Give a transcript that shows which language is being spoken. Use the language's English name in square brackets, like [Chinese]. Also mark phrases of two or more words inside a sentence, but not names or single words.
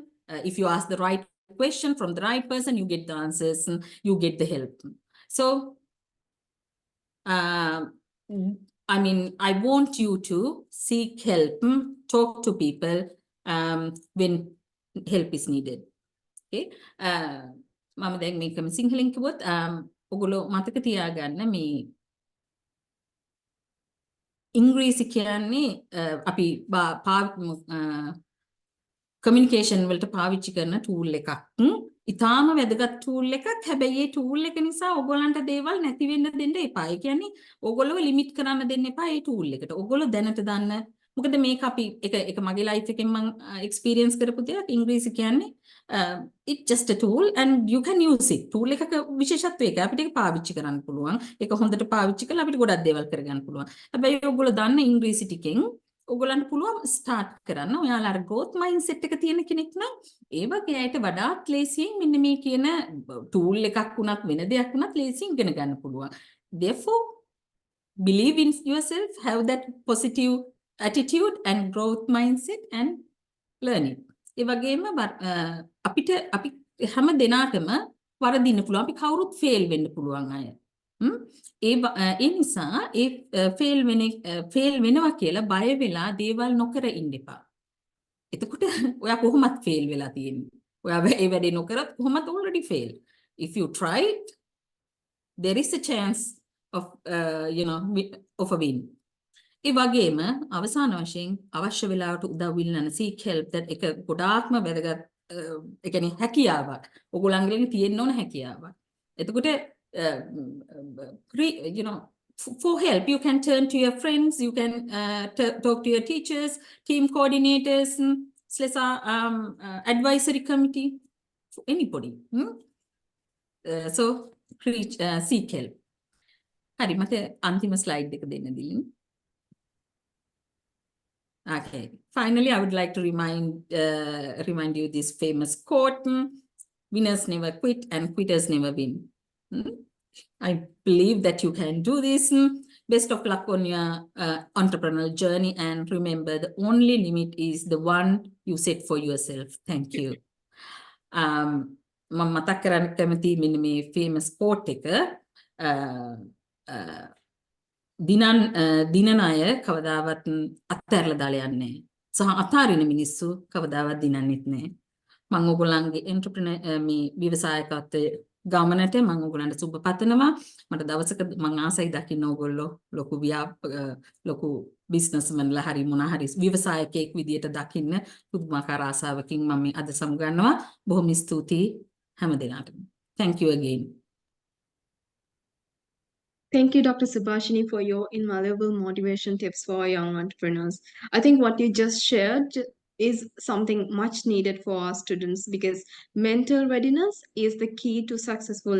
[English] If you ask the right question from the right person, you get the answers and you get the help. So, I mean, I want you to seek help, talk to people when help is needed. Okay. [Sinhala] මම දැන් මේකම සිංහලෙන් කිව්වොත් ඔයගොල්ලෝ මතක තියාගන්න මේ ඉංග්‍රීසි කියන්නේ අපි කමියුනිකේෂන් වලට පාවිච්චි කරන ටූල් එකක්. ඉතාලම වැදගත් ටූල් එකක්. හැබැයි ඒ ටූල් එක නිසා ඔයගොල්ලන්ට දේවල් නැති වෙන්න දෙන්න එපා. ඒ කියන්නේ ඔයගොල්ලෝ ලිමිට් කරන්න දෙන්න එපා ඒ ටූල් එකට. ඔයගොල්ලෝ දැනට දන්න මොකද මේක අපි එක මගේ ලයිෆ් එකෙන් මම එක්ස්පීරියන්ස් කරපු දෙයක්. ඉංග්‍රීසි කියන්නේ [English] it's just a tool and you can use it. [Sinhala] ටූල් එකක විශේෂත්වය ඒක අපිට ඒක පාවිච්චි කරන්න පුළුවන්. ඒක හොඳට පාවිච්චි කරලා අපිට ගොඩක් දේවල් කරගන්න පුළුවන්. හැබැයි ඔයගොල්ලෝ දන්න ඉංග්‍රීසි ටිකෙන් ඔයගොල්ලන්ට පුළුවන් ස්ටාර්ට් කරන්න. ඔයාලා අර [English] growth mindset [Sinhala] එක තියෙන කෙනෙක් නම් ඒ වගේ අයට වඩාත් ලේසියෙන් මෙන්න මේ කියන ටූල් එකක් වුණත් වෙන දෙයක් වුණත් ලේසියෙන් ඉගෙන ගන්න පුළුවන්. [English] Therefore, believe in yourself, have that positive attitude and growth mindset and learn it. [Sinhala] ඒ වගේම අපිට අපි හැම දෙනාටම වරදින්න පුළුවන්. අපි කවුරුත් ෆේල් වෙන්න පුළුවන් අය. ඒ නිසා ඒ ෆේල් වෙනවා කියලා බය වෙලා දේවල් නොකර ඉන්න එපා. එතකොට ඔයා කොහොමත් ෆේල් වෙලා තියෙන්නේ. ඔයා ඒ වැඩේ නොකරත් කොහොමත් [English] already fail. [Sinhala] If you try it, there is a chance of of a win. ඒ වගේම අවසාන වශයෙන් අවශ්‍ය වෙලාවට උදව් ඉල්ලන්න [English] seek help that [Sinhala] එක ගොඩාක්ම වැදගත් ඒ කියන්නේ හැකියාවක්. ඔයගොල්ලන්ගෙන් තියෙන්න ඕන හැකියාවක්. [English] එතකොට for help you can turn to your friends, you can talk to your teachers, team coordinators, SLESA advisory committee, for anybody. So seek help. [Sinhala] හරි මට අන්තිම ස්ලයිඩ් එක දෙන්න දෙන්න. [English] Okay. Finally, I would like to remind you this famous quote: "Winners never quit, and quitters never win." I believe that you can do this. Best of luck on your entrepreneurial journey, and remember, the only limit is the one you set for yourself. Thank you. [Sinhala] මම මතක් කරන්න කැමති මෙන්න මේ [English] famous quote [Sinhala] එක. දිනන අය කවදාවත් අත්හැරලා දාලා යන්නේ නැහැ. සහ අතාරින මිනිස්සු කවදාවත් දිනන්නෙත් නැහැ. මම ඔයගොල්ලන්ගේ එන්ටර්ප්‍රෙනර් මේ ව්‍යවසායකත්වයේ ගමනට මම ඔයගොල්ලන්ට සුබ පතනවා. මට දවසක මම ආසයි දකින්න ඔයගොල්ලෝ ලොකු බිස්නස්මන්ලා හරි මොනවා හරි ව්‍යවසායකයෙක් විදියට දකින්න පුදුමාකාර ආසාවකින් මම මේ අද සමුගන්නවා. බොහොම ස්තුතියි හැම දිනකටම. [English] Thank you again. Thank you, Dr. Subashini, for your invaluable motivation tips for young entrepreneurs. I think what you just shared is something much needed for our students because mental readiness is the key to successful entrepreneurship.